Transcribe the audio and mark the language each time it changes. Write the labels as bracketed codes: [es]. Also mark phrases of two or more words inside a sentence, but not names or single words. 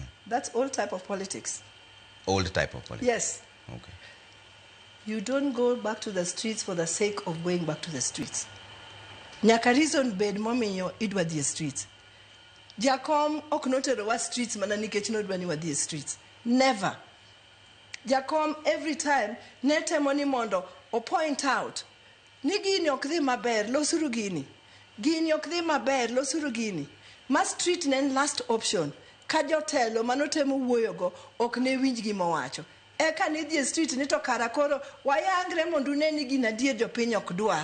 [en] That's old type of politics. Old type of politics? Yes. Okay. You don't go back to the streets for the sake of going back to the streets. [luo] Nyaka reason bed momiyo idwa dhi streets. Jakom ok notero wa streets mana nikech nodwa ni wadhi streets. [en] Never. [luo] Jakom [en] every time [luo] netemo ni mondo o [en] point out [luo] ni gini ok dhi maber, losuru gini. Gini ok dhi maber, losuru gini. Ma street nen [en] last option. [luo] Ka jotelo manotemo wuoyogo ok ne winj gima owacho. Eka ni dhi street ni to kara koro wayangre mondo ne ni gina die jopiny ok dwar.